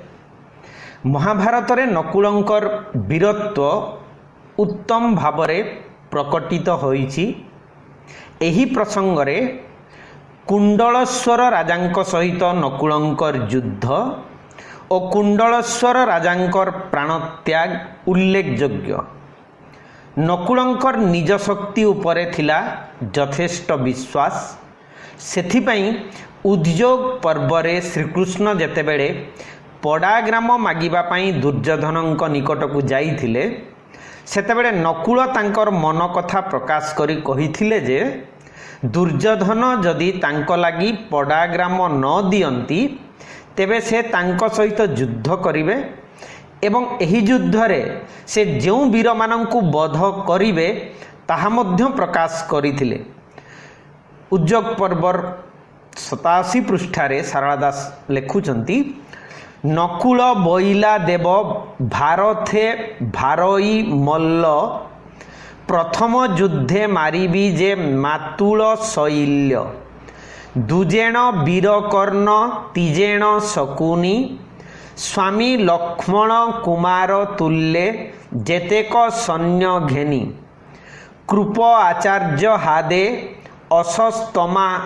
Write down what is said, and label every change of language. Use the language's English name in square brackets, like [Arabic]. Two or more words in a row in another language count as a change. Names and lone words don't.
[Odia] ମହାଭାରତ ରେ ନକୁଳଙ୍କର ବୀରତ୍ୱ ଉତ୍ତମ ଭାବରେ ପ୍ରକଟିତ ହୋଇଛି। ଏହି ପ୍ରସଙ୍ଗ ରେ କୁଣ୍ଡଳେଶ୍ୱର ରାଜାଙ୍କ ସହିତ ନକୁଳଙ୍କର ଯୁଦ୍ଧ ଓ କୁଣ୍ଡଳେଶ୍ୱର ରାଜାଙ୍କର ପ୍ରାଣତ୍ୟାଗ ଉଲ୍ଲେଖଯୋଗ୍ୟ। ନକୁଳଙ୍କର ନିଜ ଶକ୍ତି ଉପରେ ଥିଲା ଯଥେଷ୍ଟ ବିଶ୍ୱାସ। ସେଥିପାଇଁ ଉଦ୍ୟୋଗ ପର୍ବରେ ଶ୍ରୀକୃଷ୍ଣ ଯେତେବେଳେ ପଡ଼ାଗ୍ରାମ ମାଗିବା ପାଇଁ ଦୁର୍ଯ୍ୟୋଧନଙ୍କ ନିକଟକୁ ଯାଇଥିଲେ ସେତେବେଳେ ନକୁଳ ତାଙ୍କର ମନ କଥା ପ୍ରକାଶ କରି କହିଥିଲେ ଯେ ଦୁର୍ଯ୍ୟୋଧନ ଯଦି ତାଙ୍କୁ ଲାଗି ପଡ଼ାଗ୍ରାମ ନ ଦିଅନ୍ତି ତେବେ ସେ ତାଙ୍କ ସହିତ ଯୁଦ୍ଧ କରିବେ ଏବଂ ଏହି ଯୁଦ୍ଧ ରେ ସେ ଯେଉଁ ବୀର ମାନଙ୍କୁ ବଧ କରିବେ ତାହା ମଧ୍ୟ ପ୍ରକାଶ କରିଥିଲେ। ଉଦ୍ୟୋଗ ପର୍ବର 87 ପୃଷ୍ଠାରେ ସାରଳା ଦାସ ଲେଖୁଛନ୍ତି ନକୁଳ ବୋଇଲା ଦେବ ଭାରତେ ଭାରଇ ମଲ୍ଲ ପ୍ରଥମ ଯୁଦ୍ଧେ ମାରିବି ଯେ ମାତୁଳ ଶଲ୍ୟ ଦୁଜଣ ବୀରକର୍ଣ୍ଣ ତିଜଣ ଶକୁନି ସ୍ୱାମୀ ଲକ୍ଷ୍ମଣ କୁମାର ତୁଲ୍ୟେ ଯେତେକ ସୈନ୍ୟ ଘେନି କୃପ ଆଚାର୍ଯ୍ୟ ହାଦେ ଅସସ୍ତମା